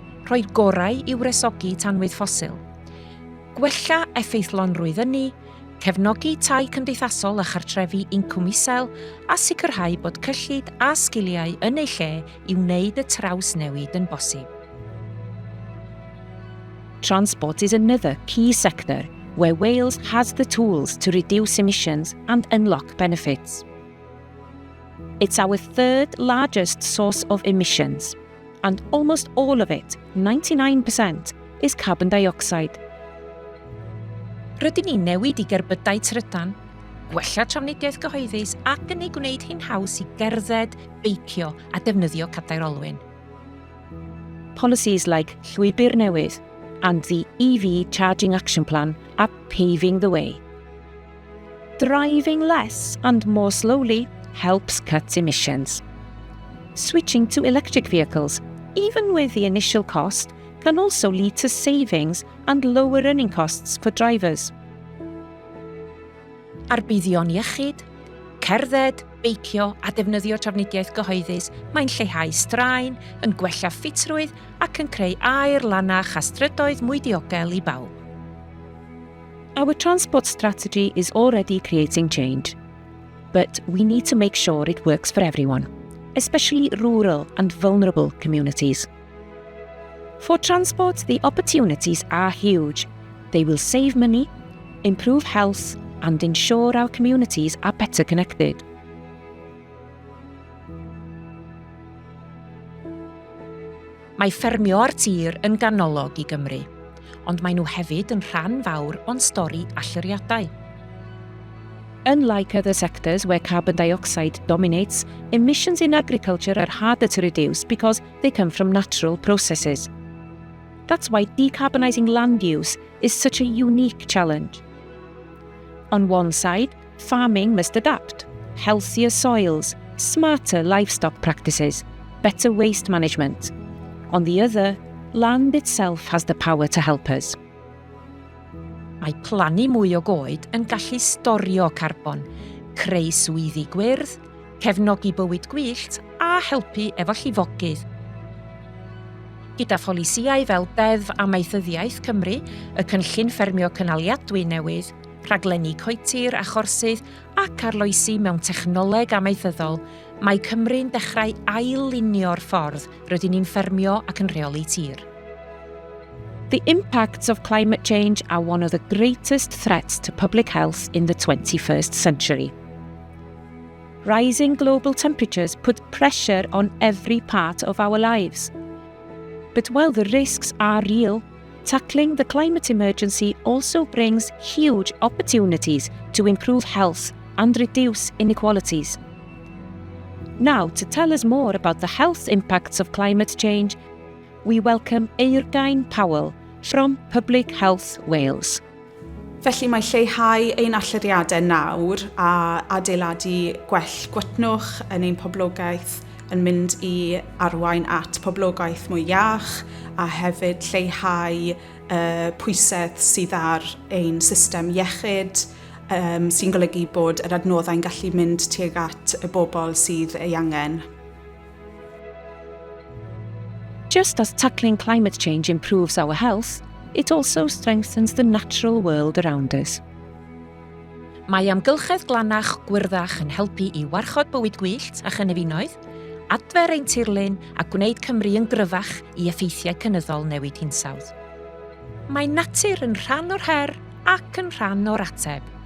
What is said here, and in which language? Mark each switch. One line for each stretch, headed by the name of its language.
Welsh: Rhoi'r gorau i'w resogi tanwydd ffosil, gwella effeithlonrwydd ynni, cefnogi tai cymdeithasol a chartrefi incwm isel a sicrhau bod cyllid a sgiliau yn ei lle i wneud y trawsnewid yn bosib.
English: Transport is another key sector where Wales has the tools to reduce emissions and unlock benefits. It's our third largest source of emissions, and almost all of it, 99%, is carbon dioxide.
Welsh: Rydyn ni'n newid i gerbydau trydan, gwella trafnidiaeth gyhoeddus ac yn ei gwneud hi'n haws i gerdded, beicio a defnyddio cadair olwyn.
English: Policies like Llwybr Newydd and the EV Charging Action Plan are paving the way. Driving less and more slowly helps cut emissions. Switching to electric vehicles, even with the initial cost, can also lead to savings and lower running costs for drivers.
Welsh: Arbuddion iechyd, cerdded, beicio a defnyddio trafnidiaeth gyhoeddus mae'n lleihau straen, yn gwella ffitrwydd ac yn creu aer lanach a strydoedd mwy diogel i bawb.
English: Our transport strategy is already creating change, but we need to make sure it works for everyone, especially rural and vulnerable communities. For transport, the opportunities are huge. They will save money, improve health, and ensure our communities are better connected.
Welsh: Mae ffermio ar tir yn ganolog i Gymru, ond maen nhw hefyd yn rhan fawr o'n stori allyriadau.
English: Unlike other sectors where carbon dioxide dominates, emissions in agriculture are harder to reduce because they come from natural processes. That's why decarbonising land use is such a unique challenge. On one side, farming must adapt, healthier soils, smarter livestock practices, better waste management. On the other, land itself has the power to help us.
Welsh: Mae plannu mwy o goed yn gallu storio carbon, creu swyddi gwyrdd, cefnogi bywyd gwyllt a helpu efo llifogydd. Gyda pholisïau fel Deddf Amaethyddiaeth Cymru, y cynllun ffermio cynaliadwy newydd, rhaglenni coetir a chorsydd ac arloesi mewn technoleg amaethyddol, mae Cymru'n dechrau ail-linio'r ffordd rydyn ni'n ffermio ac yn rheoli tir.
English: The impacts of climate change are one of the greatest threats to public health in the 21st century. Rising global temperatures put pressure on every part of our lives. But while the risks are real, tackling the climate emergency also brings huge opportunities to improve health and reduce inequalities. Now, to tell us more about the health impacts of climate change, we welcome Eirgain Powell from Public Health Wales.
Welsh: Felly mae lleihau ein allyriadau nawr a adeiladu gwell gwydnwch yn ein poblogaeth yn mynd i arwain at poblogaeth mwy iach a hefyd lleihau pwysedd sydd ar ein system iechyd sy'n golygu bod yr adnoddau'n gallu mynd tuag at y bobl sydd ei angen.
English: Just as tackling climate change improves our health, it also strengthens the natural world around us.
Welsh: Mae amgylchedd glanach Gwyrddach yn helpu i warchod bywyd gwyllt a chynefinoedd, adfer ein tirlun a gwneud Cymru yn gryfach i effeithiau cynyddol newid hinsawdd. Mae natur yn rhan o'r her ac yn rhan o'r ateb.